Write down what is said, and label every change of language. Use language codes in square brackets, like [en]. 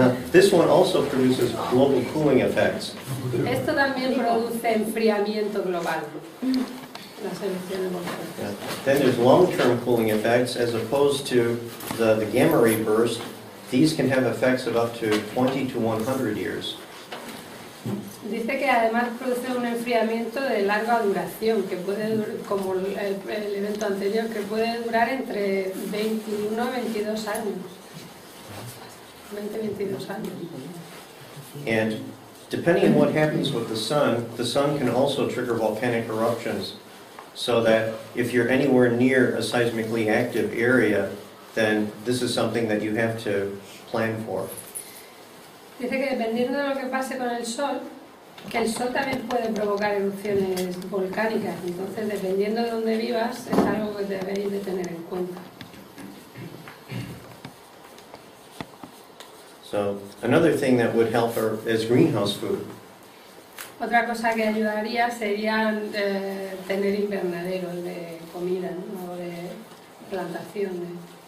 [en] This one also produces global cooling effects. [es] Esto también produce enfriamiento global, las erupciones volcánicas. [en] Then there's long-term cooling effects as opposed to the gamma ray burst. These can have effects of up to 20 to 100 years. [es] Dice que además produce un enfriamiento de larga duración, que puede, como el evento anterior, que puede durar entre 21 a 22 años. 20-22 años. [en] And depending on what happens with the sun can also trigger volcanic eruptions. So that if you're anywhere near a seismically active area, then this is something that you have to plan for. [es] Dice que dependiendo de lo que pase con el Sol, que el Sol también puede provocar erupciones volcánicas, entonces dependiendo de dónde vivas es algo que debéis de tener en cuenta. [en] So another thing that would help is greenhouse food. [es] Otra cosa que ayudaría sería tener invernaderos de comida, ¿no? O de plantación.